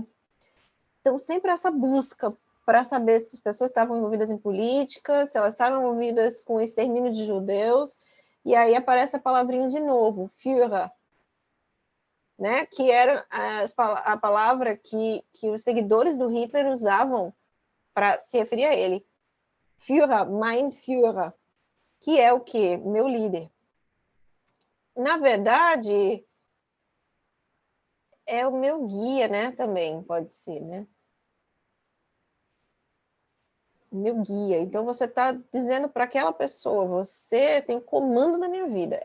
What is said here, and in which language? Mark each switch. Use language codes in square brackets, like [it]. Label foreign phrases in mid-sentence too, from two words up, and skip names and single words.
[pt] Então, sempre essa busca para saber se as pessoas estavam envolvidas em política, se elas estavam envolvidas com o extermínio de judeus, e aí aparece a palavrinha de novo, Führer, né? Que era a palavra que os seguidores do Hitler usavam para se referir a ele. [de] Führer, mein Führer, [pt] que é o quê? Meu líder. Na verdade, é o meu guia, né? Também pode ser, né? Meu guia. Então você está dizendo para aquela pessoa, você tem o comando na minha vida.